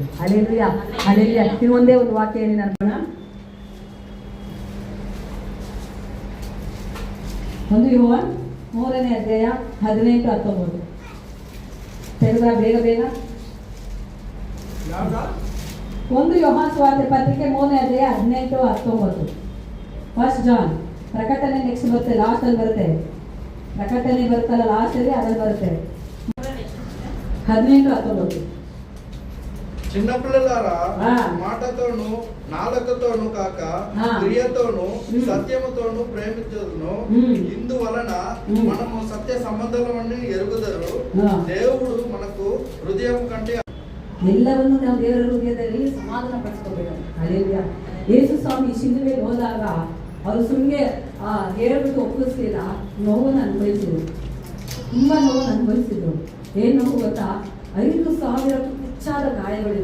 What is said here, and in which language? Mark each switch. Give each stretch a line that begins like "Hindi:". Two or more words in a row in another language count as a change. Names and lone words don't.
Kannada: ಅಲ್ಲೆಲ್ಲೂಯ, ಅಲ್ಲೆಲ್ಲೂಯ. ಇದು ಒಂದೇ ಒಂದು ವಾಕ್ಯ ಹೇಳಿ ನಾನು. 1 ಯೋಹಾನ 3ನೇ ಅಧ್ಯಾಯ 18-19 ತೆಗೆದ ಬೇಗ. 1 ಯೋಹಾನ ಸುವಾರ್ತೆ ಪತ್ರಿಕೆ 3ನೇ ಅಧ್ಯಾಯ 18-19. ಫಸ್ಟ್ ಜಾನ್. ಪ್ರಕಟಣೆ ನೆಕ್ಸ್ಟ್ ಬರುತ್ತೆ, ಲಾಸ್ಟ್ ಅಲ್ಲಿ ಬರುತ್ತೆ. ಪ್ರಕಟಣೆ ಬರುತ್ತಲ್ಲ ಲಾಸ್ಟ್ ಅಲ್ಲಿ, ಅದ್ರಲ್ಲಿ ಬರುತ್ತೆ 18-19.
Telugu: చిన్నపిల్లలారా మాటతోను నాలుకతోను కాక క్రియతోను సత్యముతోను ప్రేమించును. ఇందువలన మనము సత్య సంబంధములను ఎరుగుదరు. దేవుడు మనకు హృదయం కంటే
Kannada: ಎಲ್ಲವನ್ನೂ ನಾವು ದೇವರ ಹೃದಯದಲ್ಲಿ ಸಮಾಧಾನ ಪಡಿಸ್ಕೋಬೇಕು. ಅಲ್ಲೆಲ್ಲ ಯೇಸು ಸ್ವಾಮಿ ಶಿಲುಬೆಗೆ ಹೋದಾಗ ಅವರು ಸುಮ್ಮನೆ ಹೇಳ್ಬಿಟ್ಟು ಒಪ್ಪಿಸ್ಲಿಲ್ಲ. ನೋವನ್ನು ಅನುಭವಿಸಿದ್ರು, ತುಂಬ ನೋವನ್ನು ಅನುಭವಿಸಿದ್ರು. ಏನು ನೋವು ಗೊತ್ತಾ? 5,000 ಹೆಚ್ಚಾದ ಗಾಯಗಳಿತ್ತು.